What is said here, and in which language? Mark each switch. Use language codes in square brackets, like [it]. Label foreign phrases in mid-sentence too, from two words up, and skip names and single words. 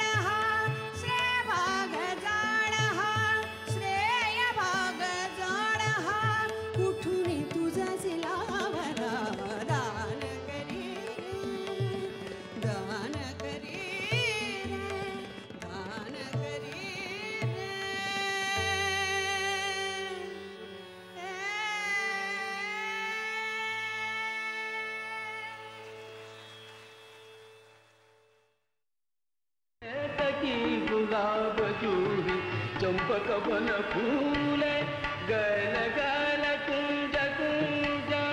[mr] हा श्रेय भाग जाण हा श्रेय भाग जाण हा कुठून तुझा सिलावरा दान करी दान करी दान करी [hi] की गुलाब जूही चंपक बन फूले गल गल कुंज कुंज